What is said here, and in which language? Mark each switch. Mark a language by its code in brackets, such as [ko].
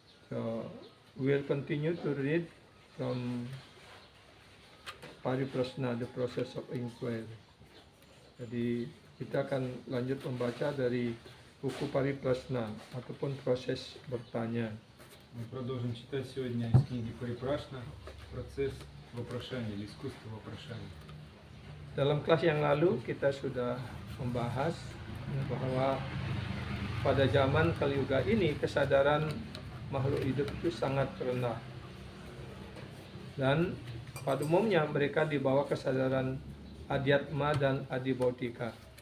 [en] So we'll continue to read from Pariprasna, the process of inquiry. [id] Jadi kita akan lanjut membaca dari buku Pariprasna ataupun proses bertanya. [ru] Мы продолжим читать сегодня из книги Парипрашна процесс вопрошания или искусство вопрошания. [id] Dalam kelas yang lalu kita sudah membahas bahwa pada zaman Kali Yuga ini kesadaran makhluk hidup itu sangat rendah. Dan pada umumnya mereka di bawah kesadaran Adhyatma dan Adibautika.